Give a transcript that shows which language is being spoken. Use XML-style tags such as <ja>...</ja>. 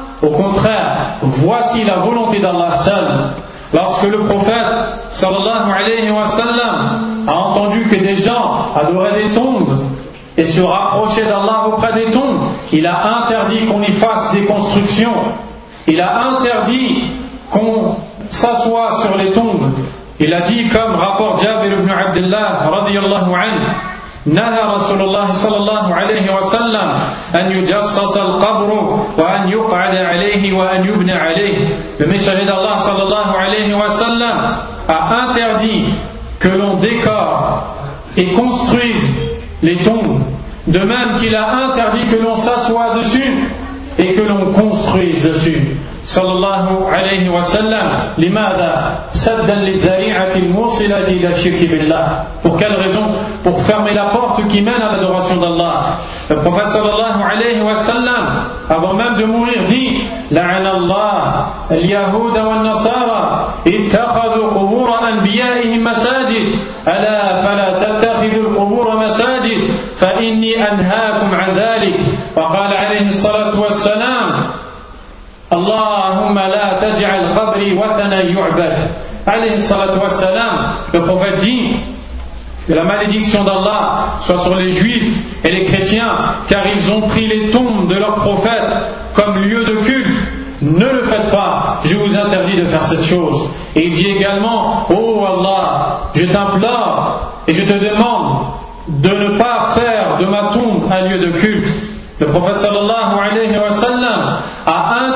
<fr>Au contraire, voici la volonté d'Allah seul. Lorsque le prophète sallallahu alayhi wa sallam a entendu que des gens adoraient des tombes et se rapprochaient d'Allah auprès des tombes, il a interdit qu'on y fasse des constructions, il a interdit qu'on s'assoie sur les tombes. Il a dit, comme rapporte Jabir ibn Abdullah radiyallahu anhu,</fr> <ar>نهى رسول الله صلى الله عليه وسلم أن يجصص القبر وأن يقعد عليه وأن يبنى عليه.</ar> <fr>Le messager d'Allah</fr> <ar>صلى الله عليه وسلم</ar> <fr>a interdit que l'on décore et construise les tombes, de même qu'il a interdit que l'on s'assoie dessus et que l'on construise dessus.</fr> <ar>صلى الله عليه وسلم لماذا سدا للذريعة الموصلة إلى الشرك بالله.</ar> <fr>Pour quelle raison? Pour fermer la porte qui mène à l'adoration d'Allah. Le prophète</fr> <ar>صلى الله عليه وسلم</ar> <fr>avant même de mourir dit,</fr> <ar>لعن الله اليهود والنصارى اتخذوا قبور أنبيائهم مساجد ألا فلا تتخذوا القبور مساجد فإني أنهاكم عن ذلك. وقال عليه الصلاة والسلام, اللهم لا تجعل قبري وثنا يعبد. عليه الصلاة والسلام,</ar> <fr>le prophète dit, que la malédiction d'Allah soit sur les juifs et les chrétiens, car ils ont pris les tombes de leurs prophètes comme lieu de culte. Ne le faites pas, je vous interdis de faire cette chose. Et il dit également, oh Allah, je t'implore et je te demande de ne pas faire de ma tombe un lieu de culte. Le prophète sallallahu alayhi wa sallam a interdit</fr>